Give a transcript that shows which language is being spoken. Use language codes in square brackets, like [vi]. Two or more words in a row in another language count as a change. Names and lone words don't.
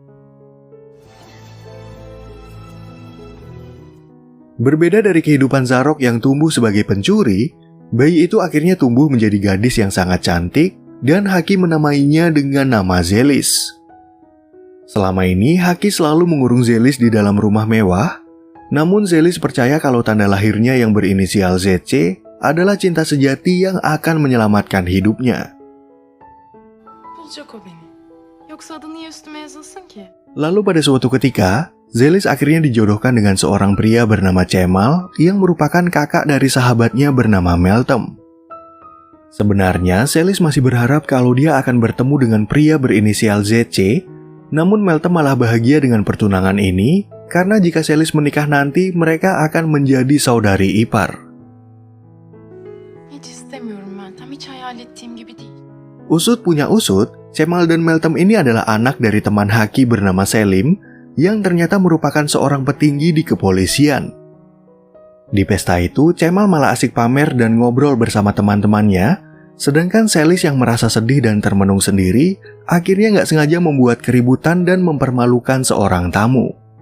[id] Berbeda dari kehidupan Zarok yang tumbuh sebagai pencuri, bayi itu akhirnya tumbuh menjadi gadis yang sangat cantik, dan Haki menamainya dengan nama Zelis. Selama ini, Haki selalu mengurung Zelis di dalam rumah mewah, namun Zelis percaya kalau tanda lahirnya yang berinisial ZC adalah cinta sejati yang akan menyelamatkan hidupnya. [tr] Bulacak o beni. Yoksa adı niye üstüme yazılsın ki? [id] Lalu pada suatu ketika, Zelis akhirnya dijodohkan dengan seorang pria bernama Cemal yang merupakan kakak dari sahabatnya bernama Meltem. Sebenarnya, Zelis masih berharap kalau dia akan bertemu dengan pria berinisial ZC, namun Meltem malah bahagia dengan pertunangan ini karena jika Zelis menikah nanti mereka akan menjadi saudari ipar. [tr] Hiç istemiyorum Meltem. Hiç hayal ettiğim gibi değil. [id] Usut punya usut, Cemal dan Meltem ini adalah anak dari teman Haki bernama Selim yang ternyata merupakan seorang petinggi di kepolisian. Di pesta itu, Cemal malah asik pamer dan ngobrol bersama teman-temannya, sedangkan Selis yang merasa sedih dan termenung sendiri, akhirnya nggak sengaja membuat keributan dan mempermalukan seorang tamu.